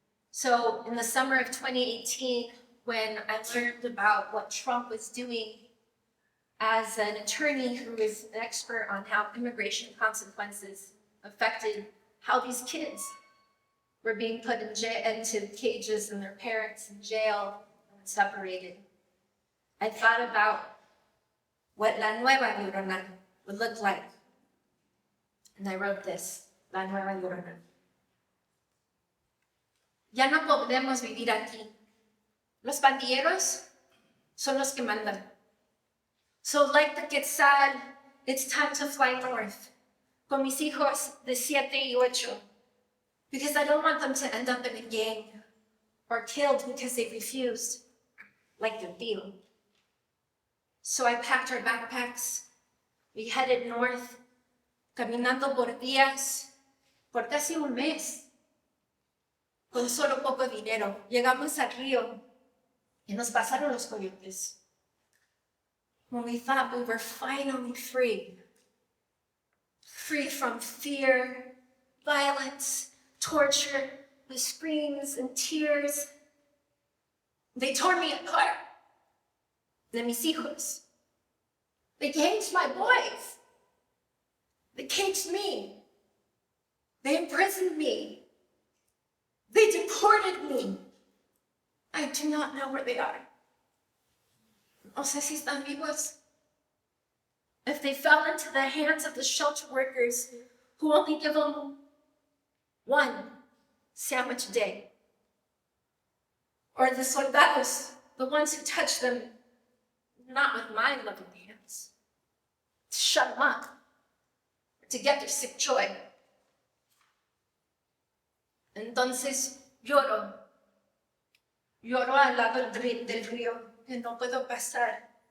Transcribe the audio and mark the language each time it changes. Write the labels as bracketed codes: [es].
[en] So in the summer of 2018, when I learned about what Trump was doing as an attorney who is an expert on how immigration consequences affected how these kids were being put into cages and their parents in jail and separated, I thought about what La Nueva Llorona would look like. And I wrote this, La Nueva Llorona. [es] Ya no podemos vivir aquí. Los pandilleros son los que mandan. [en] So like the Quetzal, it's time to fly north [es] con mis hijos de 7 y 8, [en] because I don't want them to end up in a gang or killed because they refused, like their tío. So I packed our backpacks. We headed north, [es] caminando por días, por casi un mes. Con solo poco dinero, llegamos al río y nos pasaron los coyotes. [en] When we thought we were finally free from fear, violence, torture, the screams and tears, they tore me apart. [es] De mis hijos. [en] They caged my boys. They caged me. They imprisoned me. They deported me. I do not know where they are. [es] No sé si están vivos. [en] If they fell into the hands of the shelter workers who only give them one sandwich a day. Or the soldados, the ones who touch them, not with my loving hands, to shut them up, to get their sick joy. [es] Entonces lloro al lado del río, que no puedo pasar.